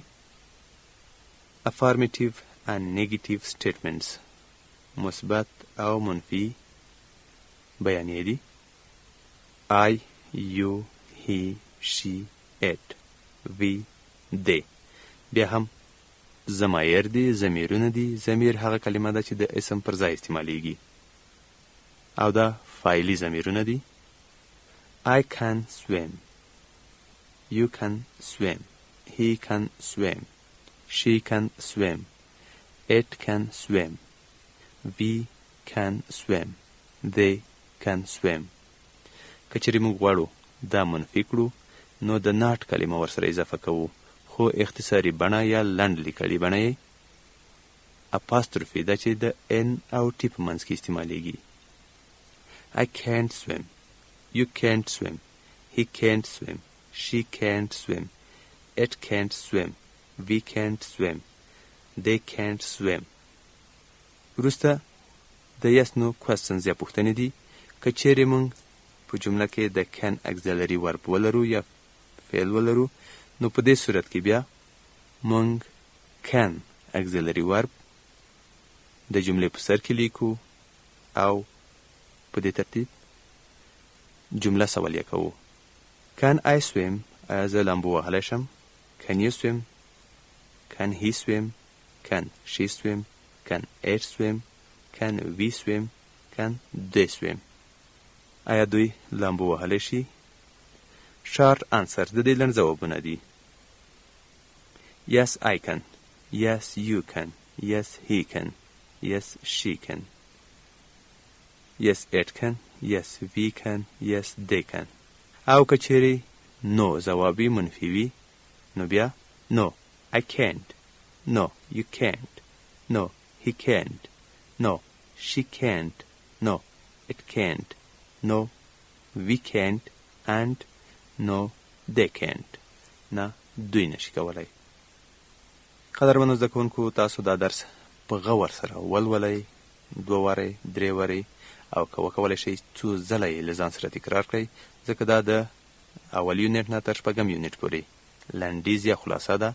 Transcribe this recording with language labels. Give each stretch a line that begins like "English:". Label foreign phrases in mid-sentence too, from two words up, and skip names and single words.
English: Affirmative and negative statements
Pashto: مثبت او منفی بیانیه دي.
English: I, you, he, she, it, we, they.
Pashto: بیا هم ضمایر دي، ضمیرونه دي. ضمیر هغه کلمه ده چې د اسم پر ځای استعمالیږي او دا فاعلي ضمیرونه دي.
English: I can swim. You can swim. He can swim. She can swim. It can swim. We can swim. They can swim.
Pashto: که چېرې موږ غواړو دا منفي کړو نو د ناټ کلمه ورسره اضافه کوو، خو اختصاري بڼه یا لنډ لیکلي بڼه یې اپاستروفي ده چې د ان او ټي په منځ کې استعمالیږي.
English: I can't swim. You can't swim. He can't swim. She can't swim. It can't swim. We can't swim. They can't swim.
Pashto: وروسته د
English: yes no questions
Pashto: یا پوښتنې دي. که چیرې موږ په جمله کې د
English: can auxiliary verb
Pashto: ولرو یا فعل ولرو نو په دې صورت کې بیا موږ
English: can auxiliary verb
Pashto: د جملې په سر کې لیکو او په دې ترتیب جمله سوالیه کوو.
English: Can I swim؟
Pashto: آیا زه لامبو وهلی شم؟
English: Can you swim؟ Can he swim؟ Can she swim؟ Can it swim؟ Can we swim؟ Can they swim؟
Pashto: آیا دوی لامبو وهلی شي؟
English: short answer
Pashto: د دې لنډ ځوابونه دي.
English: Yes I can. Yes you can. Yes he can. Yes she can. Yes it can. Yes we can. Yes they can.
Pashto: او که چیرې نو ځوابي منفي وي نو بیا
English: No I can't. No you can't. No he can't. No she can't. No it can't. No we can't. And no they can't.
Pashto: نه دوی نشي کولی. قدرمنو زده کوونکو تاسو دا درس په غور سره ولولئ، 2 وارې 3 وارې او که وکولی شئ څو ځله یې له ځان سره تکرار کړئ ځکه دا د اول یونټ نه تر 6 یونټ پورې لنډیز یا خلاصه ده.